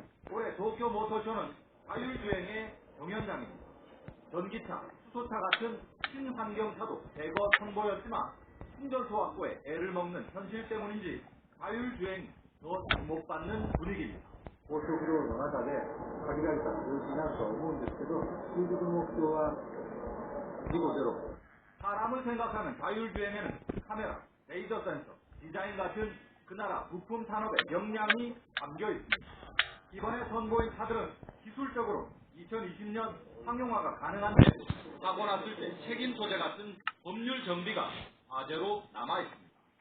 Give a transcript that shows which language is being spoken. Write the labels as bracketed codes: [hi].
[ko] 올해 도쿄 모터쇼는 자율주행의 경연장입니다. 전기차, 수소차 같은 신환경차도 대거 선보였지만 충전소 확보에 애를 먹는 현실 때문인지 자율주행이 더 주목받는 분위기입니다. [ja] 高速道路の中で限られた数字になるとは思うんですけど、究極の目標は事故ゼロ。 [ko] 사람을 생각하는 자율주행에는 카메라, 레이저 센서, 디자인 같은 그 나라 부품 산업의 역량이 담겨 있습니다. 이번에 선보인 차들은 기술적으로 2020년 상용화가 가능한데 사고 났을 때 책임 소재 같은 법률 정비가 과제로 남아 있습니다.